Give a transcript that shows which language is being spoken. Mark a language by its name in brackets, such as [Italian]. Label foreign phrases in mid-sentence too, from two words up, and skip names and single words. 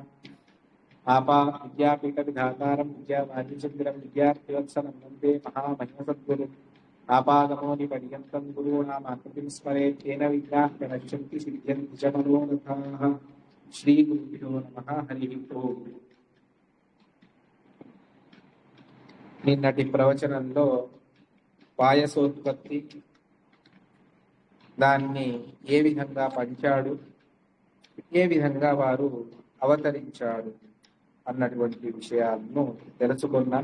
[Sanskrit] आपा विद्यापीठविधातारं विद्यावादिचन्द्रं विद्यार्थिवत्सलं वन्दे महामहिमसद्गुरुम्। आपागमोनिपर्यन्तं गुरूणामाकृतिं स्मरेत् तेन विद्याः प्रणश्यन्ति सिद्ध्यन्ति च मनोरथाः। श्रीगुरुभ्यो नमः। हरिः ओम्। [Telugu] నిన్నటి ప్రవచనంలో పాయసోత్పత్తి, దాన్ని ఏ విధంగా పంచాడు, ఏ విధంగా వారు అవతరించాడు అన్నటువంటి విషయాలను తెలుసుకున్నాం.